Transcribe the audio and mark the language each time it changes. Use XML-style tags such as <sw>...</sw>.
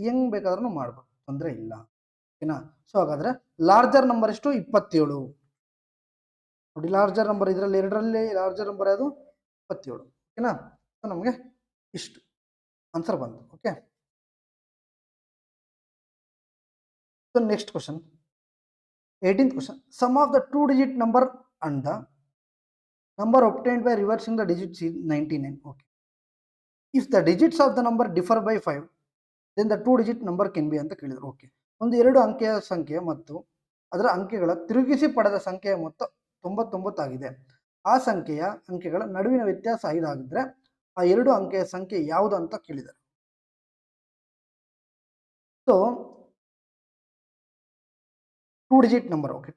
<kn>ಹೆಂಗ್ ಬೇಕಾದ್ರೂ ಮಾಡ್ಬೋದು, ತೊಂದರೆ ಇಲ್ಲ. ಓಕೆನಾ. ಸೊ ಹಾಗಾದ್ರೆ ಲಾರ್ಜರ್ ನಂಬರ್ ಎಷ್ಟು 27 ನೋಡಿ. ಲಾರ್ಜರ್ ನಂಬರ್ ಇದರಲ್ಲಿ ಎರಡರಲ್ಲಿ ಲಾರ್ಜರ್ ನಂಬರ್ ಯಾವುದು 27. ಓಕೆನಾ. ಸೊ ನಮಗೆ ಇಷ್ಟು ಆನ್ಸರ್ ಬಂತು. Okay.</kn> <en>So next question 18th question. Sum of the 2-digit number and the number obtained by reversing the digits is 99. Okay. If the digits of the number differ by 5, then the 2-digit number can be</en> <kn>ಅಂತ ಕೇಳಿದ್ರು. Okay. ಒಂದು 2 ಅಂಕೆಯ ಸಂಖ್ಯೆ ಮತ್ತು ಅದರ ಅಂಕೆಗಳ ತಿರುಗಿಸಿ ಪಡೆದ ಸಂಖ್ಯೆಯ ಮೊತ್ತ 99 ಆಗಿದೆ. ಆ ಸಂಖ್ಯೆಯ ಅಂಕೆಗಳ ನಡುವಿನ ವ್ಯತ್ಯಾಸ 5 ಆಗಿದ್ರೆ ಆ 2 ಅಂಕೆಯ ಸಂಖ್ಯೆ ಯಾವುದು ಅಂತ ಕೇಳಿದ್ದಾರೆ.</kn> <en>So 2-digit number. Okay.</en>